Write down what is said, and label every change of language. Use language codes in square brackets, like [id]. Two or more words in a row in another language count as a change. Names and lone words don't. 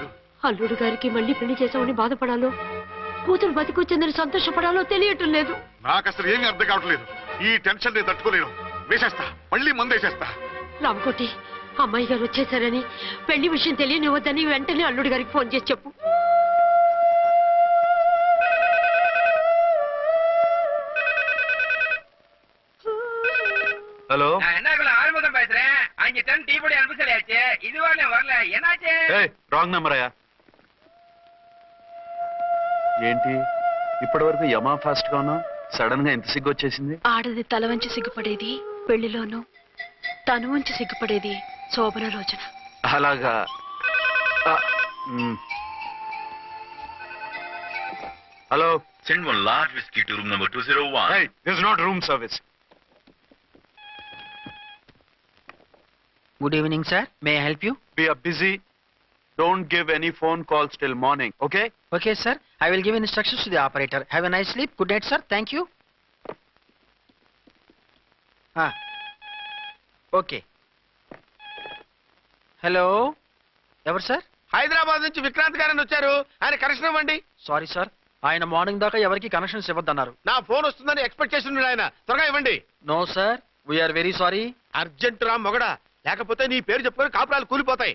[te] అల్లుడు గారికి మళ్ళీ పెళ్లి చేసామని బాధపడాలో కూతురు బతికొచ్చిందని సంతోషపడాలో తెలియటం లేదు నాకు అసలు ఏమీ అర్థం కావట్లేదు ఈ టెన్షన్ నేను తట్టుకోలేను వేసేస్తా మళ్ళీ మందేసేస్తా రామకోటి అమ్మాయి గారు వచ్చేసారని పెళ్లి విషయం తెలియనివ్వద్దని వెంటనే అల్లుడు గారికి ఫోన్ చేసి చెప్పు [ta] ஹலோ என்னக்குள்ள ஆறுமுகம் பேசுறேன் அங்க டன் டீ பொடி அனுப்ப சொல்லியாச்சு இது வரல என்னாச்சு [te] రాంగ్ నెంబర్ అయ్యా ఏంటి ఇప్పటి వరకు యమా ఫాస్ట్ గా ఉన్నావు సడన్ గా ఎంత సిగ్గు వచ్చేసింది ఆడది తల వంచి సిగ్గుపడేది పెళ్లిలోనూ తను వంచి సిగ్గుపడేది శోభన రోజున అలాగా హలో [en] Send one large whiskey to room number 201. Hey, this is not room service. Good evening, sir. May I help you? We are busy. Don't give any phone calls till morning, okay? Okay, sir. I will give instructions to the operator. Have a nice sleep. Good night, sir. Thank you. [te] ఓకే. హలో, ఎవరు సార్? హైదరాబాద్ నుంచి విక్రాంత్ గారని వచ్చారు. ఆయన కనెక్షన్ ఇవ్వండి. సారీ సార్, ఆయన మార్నింగ్ దాకా ఎవరికి కనెక్షన్స్ ఇవ్వద్దన్నారు. నా ఫోన్ వస్తుందని ఎక్స్పెక్ట్ చేస్తున్నాడు ఆయన. త్వరగా ఇవ్వండి. [en] No sir, we are very sorry. [te] అర్జెంట్ రా మొగడా, లేకపోతే నీ పేరు చెప్పుకొని కాపురాలు కూలిపోతాయి.